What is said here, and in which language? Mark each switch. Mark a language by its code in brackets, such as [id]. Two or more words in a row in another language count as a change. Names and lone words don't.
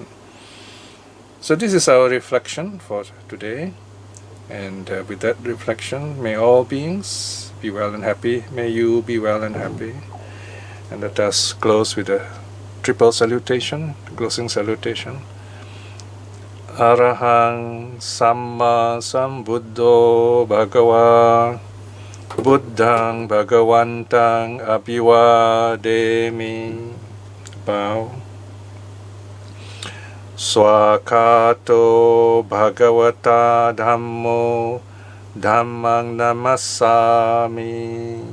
[en] So this is our reflection for today, and with that reflection, may all beings be well and happy. May you be well and happy. And let us close with a triple salutation, closing salutation. [pi] Arahang Samma Sambuddho Bhagava Buddhang Bhagavantang Abhivademi. [en] Bow. [pi] Swakato Bhagavata Dhammo Dhammang Namassami.